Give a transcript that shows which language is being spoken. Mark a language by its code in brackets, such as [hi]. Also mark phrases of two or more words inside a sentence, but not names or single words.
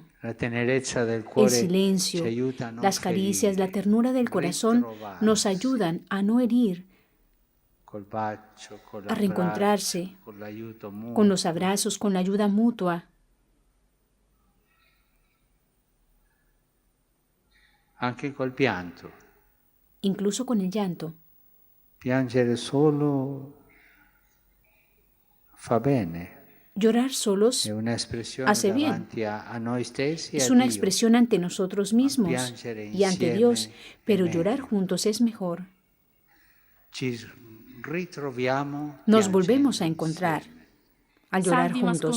[es] El silencio, las caricias, la ternura del corazón nos ayudan a no herir, a reencontrarse con los abrazos, con la ayuda mutua. Incluso con el llanto. [it] Piangere solo fa bene. [es] Llorar solos hace bien. Es una expresión ante nosotros mismos y ante Dios, pero llorar juntos es mejor. Nos volvemos a encontrar al llorar juntos.